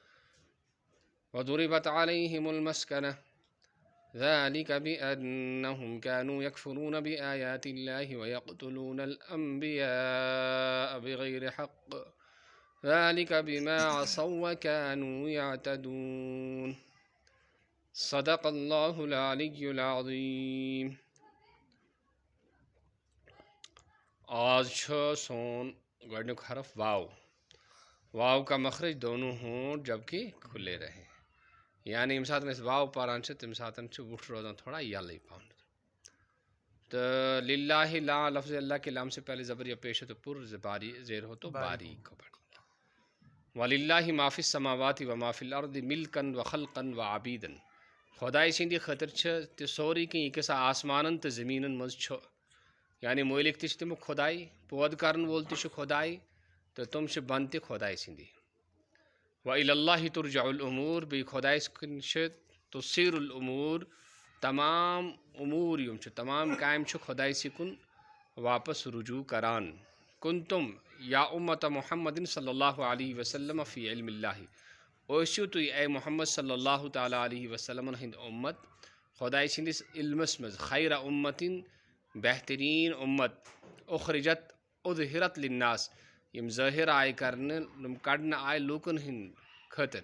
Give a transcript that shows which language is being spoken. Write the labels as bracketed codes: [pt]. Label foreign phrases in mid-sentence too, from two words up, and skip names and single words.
[ar] وضربت عليهم المسكنة ذلك بأنهم كانوا يكفرون بآيات الله ويقتلون الأنبياء بغير حق ذلك بما عصوا وكانوا يعتدون صدق الله العلي العظيم. [ks] آج سون گۄڈنیُک حرف واو. [ur] واو کا مخرج دونوں ہوں جبکہ کھلے رہیں، [ks] یعنی ییٚمہِ ساتہٕ أسۍ واو پران چھِ تَمہِ ساتہٕ چھُ وُٹھ روزان تھوڑا یلے پہن. [ur] تو للہ لا لفظ اللہ کے لام سے پہلے زبر یا پیش ہو تو پر باری زیر ہو تو باریک کو پڑھ. [ar] وَلِلَّهِ مَا فِي السَّمَاوَاتِ وَمَا فِي الْأَرْضِ مِلْكًا وَخَلْقًا وَعَبِيدًا. [ks] خۄداے سٕنٛدِ خٲطرٕ چھِ تہِ سورُے کینٛہہ یہِ کیٛاہ آسمانن تہٕ زٔمیٖنن منٛز چھُ، یعنی مٲلِک تہِ چھِ تِمو خۄداے، پٲدٕ کرن وول تہِ چھُ خۄداے تہٕ تِم چھِ بنٛد تہِ خۄداے سٕنٛدی. [ar] وَإِلَى اللہِ تُرجع الأموٗر، [ks] بیٚیہِ خۄدایس کُن چھِ تُصیٖر الأموٗر، تمام اموٗر یِم چھِ تمام کامہِ چھِ خۄدایسٕے کُن واپس رجوع کران. [ar] کُنتُم یا اُمت محمد صلی اللہ علیہ وسلم فی علم اللہ، [ks] ٲسِو تُہۍ اے محمد [ar] صلی اللہ تعالیٰ علیہ [ks] وسلمن ہٕنٛدۍ اُمت خۄداے سٕنٛدِس علمس منٛز، خیرہ اُمتِن بہتریٖن اُمت، [ar] اُخرجت اُظہرت للناس [ks] یِم ظٲہِر آیہِ کرنہٕ، یِم کڑنہٕ آیہِ لوٗکن ہٕنٛدۍ خٲطرٕ.